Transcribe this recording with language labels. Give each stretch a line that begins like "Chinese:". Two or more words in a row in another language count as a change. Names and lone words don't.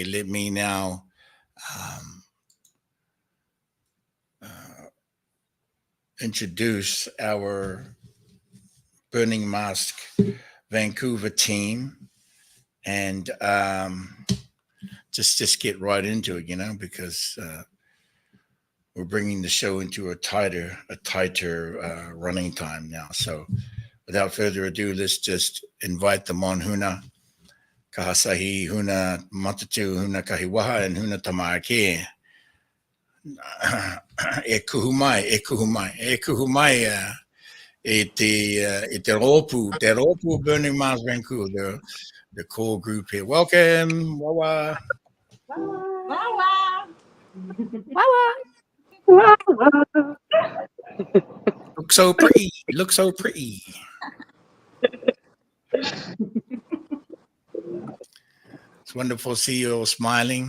English: Let me now introduce our Burning Mask Vancouver team, and just get right into it, because we're bringing the show into a tighter running time now. So without further ado, let's just invite them on. Huna Kahasahi, Huna Matatu, Huna Kahiwaha, and Huna Tamake.
Māori: E kuhumai. Te Ropu Burning Mars Vancouver,
English: the core group here. Welcome, Wawa. Wawa. Look so pretty. It's wonderful to see you all smiling.